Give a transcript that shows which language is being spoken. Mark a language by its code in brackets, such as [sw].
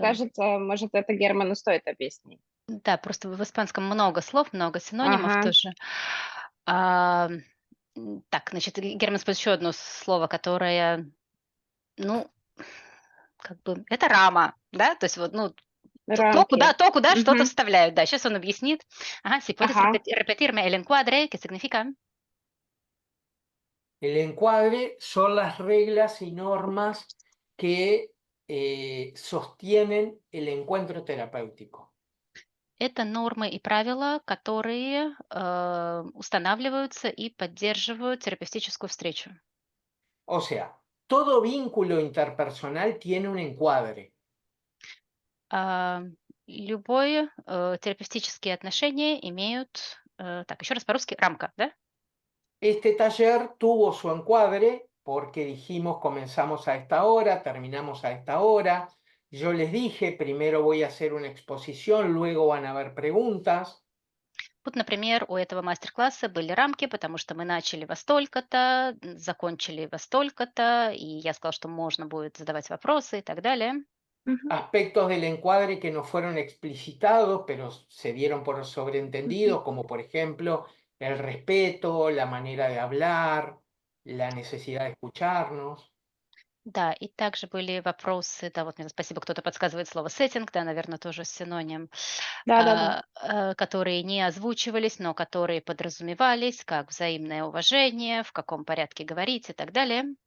[ru] кажется, может, это Герману стоит объяснить. да, просто в испанском много слов, много синонимов Ага. тоже. А, так, значит, Герман использует еще одно слово, которое, ну, как бы, это рама, да? То есть вот, ну, Рамки. куда что-то Мгм. vставляют. Да, сейчас он объяснит. [es] Ага, si puedes Ага. repetirme el encuadre, ¿qué significa? El encuadre son las reglas y normas que sostienen el encuentro terapéutico. [ru] Это нормы и правила, которые устанавливаются и поддерживают терапевтическую встречу. [es] O sea, todo vínculo interpersonal tiene un encuadre. [ru] А, любое терапевтические отношения имеют, так, еще раз по-русски, рамка, да? [es] Este taller tuvo su encuadre porque dijimos comenzamos a esta hora, terminamos a esta hora. Yo les dije, primero voy a hacer una exposición, luego van a haber preguntas. [ru] Вот, например, у этого мастер-класса были рамки, потому что мы начали во столько-то, закончили во столько-то, и я сказала, что можно будет задавать вопросы и так далее. [es] Aspectos del encuadre que no fueron explicitados, pero se dieron por sobreentendidos, como por ejemplo el respeto, la manera de hablar, la necesidad de escucharnos. [ru] Да, и также были вопросы, да, вот мне спасибо, кто-то подсказывает слово сеттинг, да, наверное, тоже синоним, Да-да-да. которые не озвучивались, но которые подразумевались, как взаимное уважение, в каком порядке говорить и так далее.